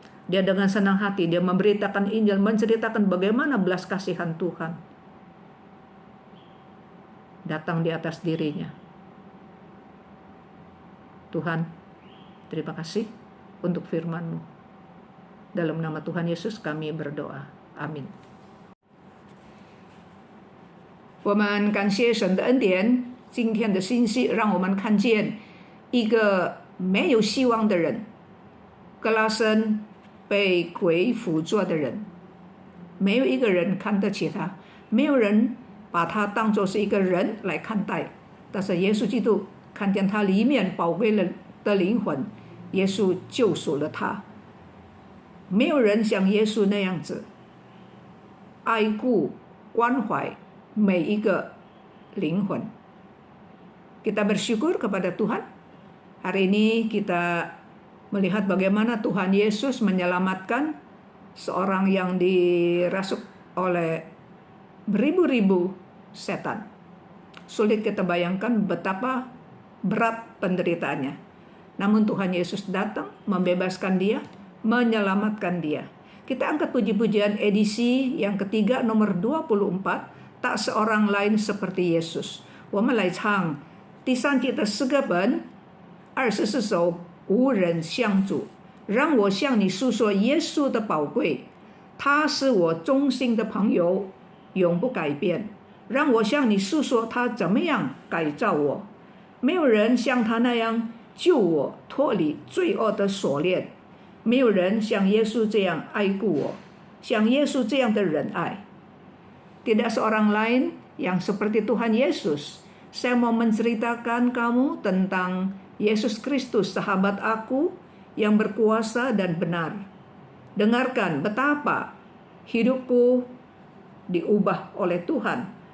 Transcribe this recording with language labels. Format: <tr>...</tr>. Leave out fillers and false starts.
<id>Dia dengan senang hati, dia memberitakan Injil, menceritakan bagaimana belas kasihan Tuhan datang di atas dirinya. Tuhan, terima kasih untuk firman-Mu. Dalam nama Tuhan Yesus kami berdoa. Amin.</id> <zh>我们感谢神的恩典，今天的信息让我们看见一个没有希望的人，格拉森被鬼附着的人，没有一个人看得起他，没有人把他当作是一个人来看待。但是耶稣基督看见他里面宝贵的灵魂，耶稣救赎了他。没有人像耶稣那样子爱顾关怀每一个灵魂.</zh> <id>Kita bersyukur kepada Tuhan. Hari ini kita melihat bagaimana Tuhan Yesus menyelamatkan seorang yang dirasuk oleh beribu-ribu setan. Sulit kita bayangkan betapa berat penderitaannya. Namun Tuhan Yesus datang membebaskan dia, menyelamatkan dia. Kita angkat puji-pujian edisi yang ketiga nomor 24. Tak seorang lain seperti Yesus.</id> <zh>我们来唱第三节的诗歌本24首无人相主，让我向你诉说耶稣的宝贵，他是我忠心的朋友，永不改变。让我向你诉说他怎么样改造我，没有人像他那样救我脱离罪恶的锁链，没有人像耶稣这样爱顾我，像耶稣这样的仁爱。</zh> <id>Tidak seorang lain yang seperti Tuhan Yesus. Saya mau menceritakan kamu tentang Yesus Kristus, sahabat aku yang berkuasa dan benar. Dengarkan betapa hidupku diubah oleh Tuhan.</id>